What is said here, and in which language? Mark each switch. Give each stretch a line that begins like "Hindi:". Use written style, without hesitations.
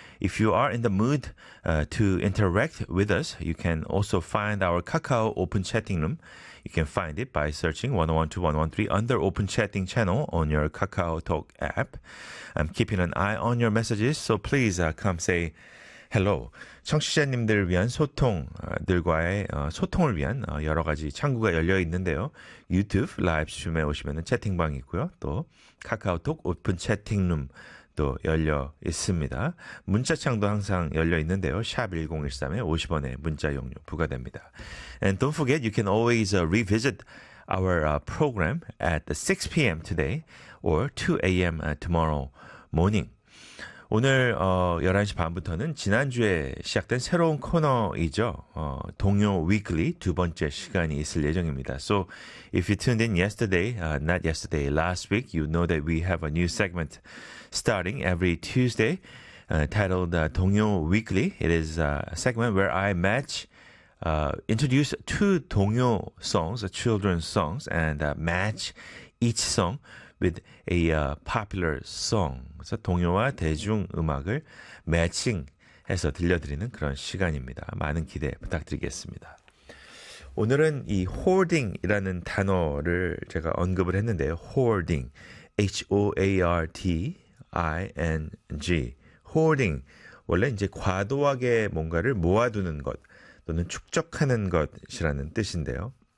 English: If you are in the mood to interact with us, you can also find our Kakao Open Chatting Room. You can find it by searching 101.2.113 under Open Chatting Channel on your Kakao Talk app. I'm keeping an eye on your messages, so please come say hello.
Korean: 청취자님들을 위한 소통들과의 소통을 위한 여러 가지 창구가 열려 있는데요. 유튜브 라이브스트림에 오시면 채팅방이 있고요. 또 카카오톡 오픈 채팅룸 또 열려 있습니다. 문자창도 항상 열려 있는데요. 샵 1013에 50원의 문자 용료 부과됩니다.
English: And don't forget, you can always revisit our program at 6 p.m. today or 2 a.m. tomorrow morning.
Korean: 오늘 11시 반부터는 지난주에 시작된 새로운 코너이죠. 동요 Weekly 두 번째 시간이 있을 예정입니다.
English: So if you tuned in last week, you know that we have a new segment starting every Tuesday titled 동요 Weekly. It is a segment where I match, introduce two 동요 songs, children's songs, and match each song with a popular song.
Korean: 그래서 동요와 대중음악을 매칭해서 들려드리는 그런 시간입니다. 많은 기대 부탁드리겠습니다. 오늘은 이 hoarding이라는 단어를 제가 언급을 했는데요. hoarding, H-O-A-R-D-I-N-G, hoarding, 원래 이제 과도하게 뭔가를 모아두는 것 또는 축적하는 것이라는 뜻인데요.